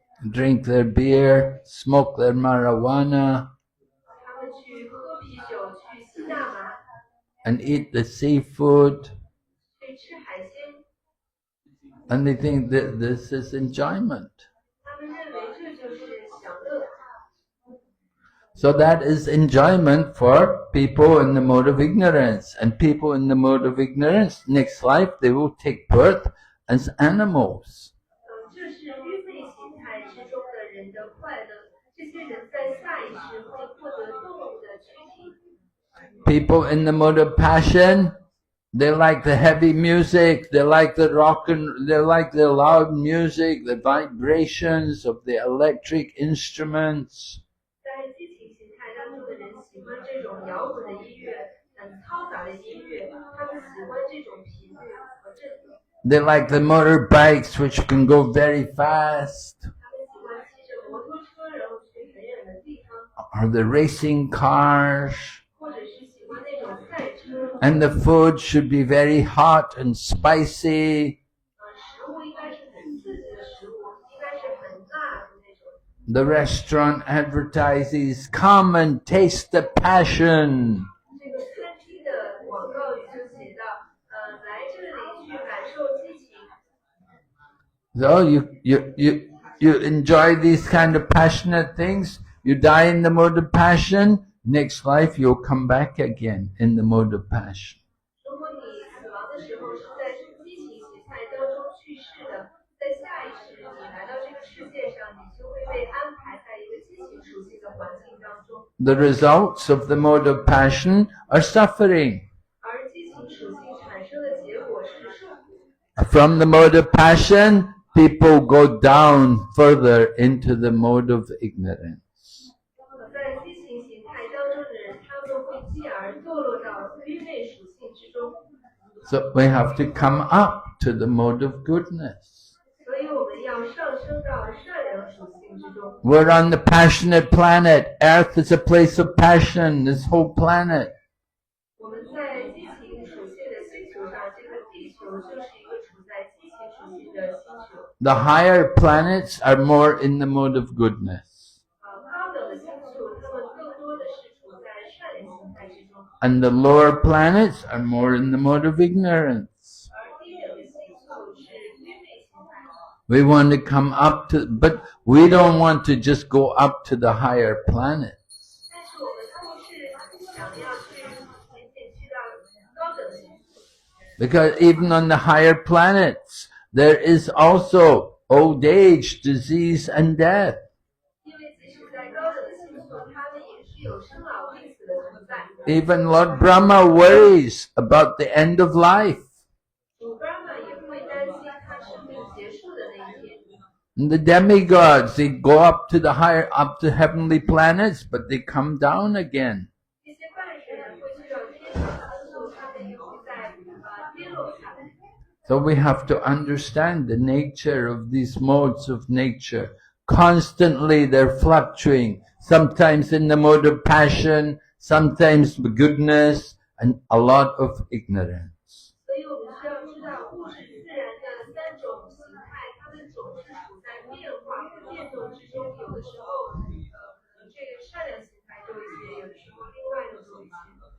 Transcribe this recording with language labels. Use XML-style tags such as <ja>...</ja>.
<en>Drink their beer, smoke their marijuana,</en> <zh>他们去喝啤酒，去吸大麻，</zh> <en>and eat the seafood,</en> <zh>去吃海鲜。</zh> <en>and they think that this is enjoyment.</en> <zh>他们认为这就是享乐。</zh> <en>So that is enjoyment for people in the mode of ignorance. And people in the mode of ignorance, next life they will take birth as animals.</en> <zh>这是愚昧心态之中的人的快乐。这些人在下一世会获得动物的躯体。</zh> <en>People in the mode of passion, they like the heavy music, they like the they like the loud music, the vibrations of the electric instruments.</en> <zh>在激情心态当中的人喜欢这种摇滚的音乐，嘈杂的音乐，他们喜欢这种频率和振动。</zh> <en>They like the motorbikes which can go very fast.</en> <zh>他们喜欢骑着摩托车，然后去很远的地方。</zh> <en>or the racing cars,</en> <zh>或者是喜欢那种赛车，</zh> <en>and the food should be very hot and spicy.</en> <zh>食物应该是很刺激的食物，应该是很辣的那种。</zh> <en>The restaurant advertises, "Come and taste the passion."</en> <zh>这个餐厅的广告语就写到，来这里去感受激情。</zh> <en>So you enjoy these kind of passionate things. You die in the mode of passion. Next life you'll come back again in the mode of passion.</en> <zh>如果你死亡的时候是在激情喜菜当中去世的，在下一世你来到这个世界上，你就会被安排在一个激情属性的环境当中。</zh> <en>The results of the mode of passion are suffering.</en> <zh>而激情属性产生的结果是受苦。</zh> <en>From the mode of passion, people go down further into the mode of ignorance.</en> <zh>在激情形态当中的人，他们会继而堕落到愚昧属性之中。</zh> <en>So we have to come up to the mode of goodness.</en> <zh>所以我们要上升到善良属性之中。</zh> <en>We're on the passionate planet. Earth is a place of passion, this whole planet.</en> <zh>我们在激情属性的星球上，这个地球就是一个处在激情属性的星球。</zh> <en>The higher planets are more in the mode of goodness.</en> <zh>高等的星球，它们更多的是处在善良形态之中，</zh> <en>And the lower planets are more in the mode of ignorance.</en> <zh>而低等的星球是愚昧形态。</zh> <en>We want to come up to, but we don't want to just go up to the higher planets.</en> <zh>但是我们不是想要去仅仅去到高等的星球，</zh> <en>Because even on the higher planets, there is also old age, disease, and death.</en> <zh>因为即使在高等的星球，它们也是有生老病死的存在。</zh> <en>Even Lord Brahma worries about the end of life.</en> <zh>主 Brahma 也会担心他生命结束的那一天。</zh> <en>And the demigods, they go up to the heavenly planets, but they come down again.</en> <zh>一些半神会去到天上星球，他们也会在跌落下来。</zh> <en>So we have to understand the nature of these modes of nature. Constantly they're fluctuating, sometimes in the mode of passion, sometimes goodness, and a lot of ignorance.</en> <zh>所以我们需要知道，物质自然的三种形态，它们总是处在变化和变动之中。有的时候，可能这个善良形态多一些，有的时候另外的多一些。</zh>